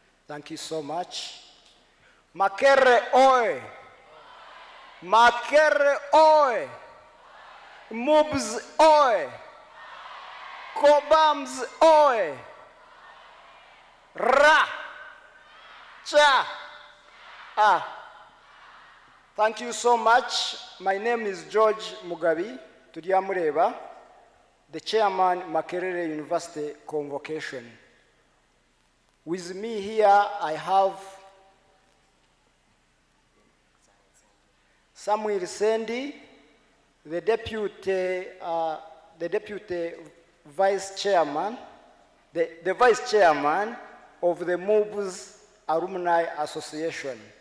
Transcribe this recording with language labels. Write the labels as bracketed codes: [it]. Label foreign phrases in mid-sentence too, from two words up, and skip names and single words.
[en] Thank you so much. Makerere oe! Makerere oe! MUBS oe! Cobams oe! Ra! Cha! Thank you so much. My name is George Mugabi Tudiamureba, the chairman, Makerere University Convocation. With me here, I have Samuel Sendi, the deputy vice chairman, the vice chairman of the MUBS Alumni Association.